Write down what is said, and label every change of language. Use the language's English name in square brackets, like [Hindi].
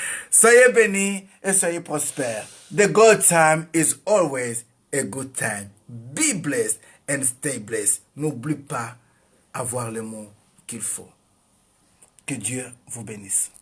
[French] Soyez bénis et soyez prospères. [English] The good time is always a good time. Be blessed and stay blessed. [French] N'oublie pas avoir le mot qu'il faut. Que Dieu vous bénisse.